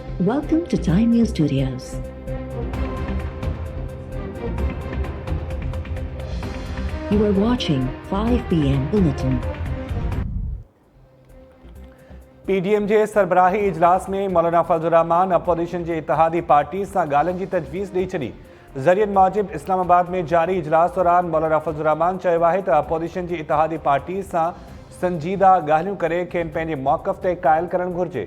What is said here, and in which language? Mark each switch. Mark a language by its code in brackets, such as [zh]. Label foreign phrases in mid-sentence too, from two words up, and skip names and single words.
[en] Welcome to Time News Studios. You are watching 5 p.m. Bulletin. [sd] PDM जे सरबराही इजलास में मौलाना फजल रहमान अपोजिशन जे इतिहादी पार्टी सां ॻाल्हियुनि जी तजवीज़ ॾेई छॾी। ज़रियनि मूजिब इस्लामाबाद में जारी इजलास दौरान मौलाना फजल रहमान चयो आहे त अपोजिशन जी इतिहादी पार्टी सां संजीदा ॻाल्हियूं करे खेनि पंहिंजे मौक़िफ़ ते क़ाइल करणु घुरिजे।